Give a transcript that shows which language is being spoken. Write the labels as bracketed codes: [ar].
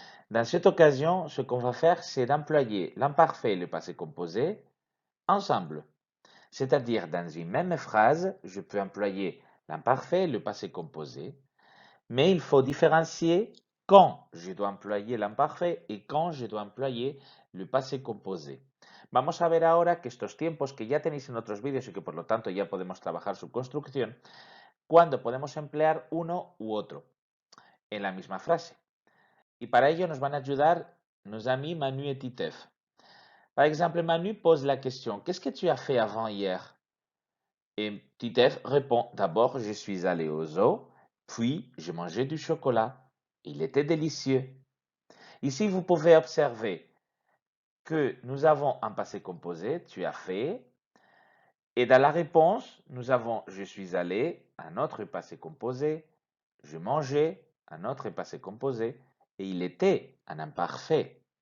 [fr] Dans cette occasion, ce qu'on va faire, c'est d'employer l'imparfait et le passé composé ensemble. C'est-à-dire, dans une même phrase, je peux employer l'imparfait et le passé composé, mais il faut différencier quand je dois employer l'imparfait y quand je dois employer le passé composé. [es] Vamos a ver ahora que estos tiempos que ya tenéis en otros vídeos y que por lo tanto ya podemos trabajar su construcción, cuando podemos emplear uno u otro en la misma frase. Y para ello nos van a ayudar [fr] nos amis [es] Manu et Titeuf. [fr] Par exemple, Manu pose la question, qu'est-ce que tu as fait avant hier? Et Titeuf répond, d'abord, je suis allé au zoo, puis j'ai mangé du chocolat. Il était délicieux. Ici, vous pouvez observer que nous avons un passé composé, tu as fait, et dans la réponse, nous avons je suis allé, un autre passé composé, je mangeais, un autre passé composé, et il était un imparfait.